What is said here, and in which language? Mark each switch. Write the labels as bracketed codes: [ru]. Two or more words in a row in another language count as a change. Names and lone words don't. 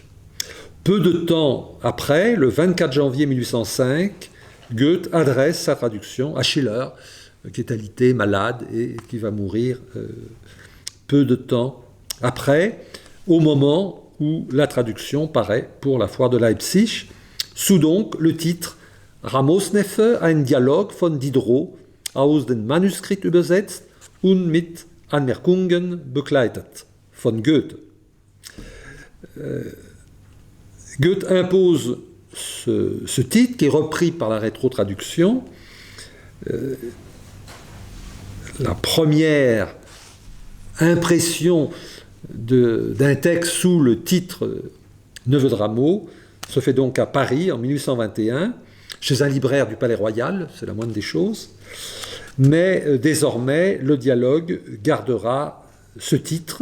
[fr] Peu de temps après, le 24 janvier 1805, Goethe adresse sa traduction à Schiller, qui est alité, malade et qui va mourir peu de temps après, au moment où la traduction paraît pour la foire de Leipzig, sous donc le titre Ramosneffe, [de] ein Dialog von Diderot aus dem Manuskript übersetzt und mit Anmerkungen begleitet von Goethe. [fr] Goethe impose ce titre qui est repris par la rétrotraduction. La première impression d'un texte sous le titre Neveu de Rameau se fait donc à Paris en 1821, chez un libraire du Palais Royal, c'est la moindre des choses, mais désormais le dialogue gardera ce titre.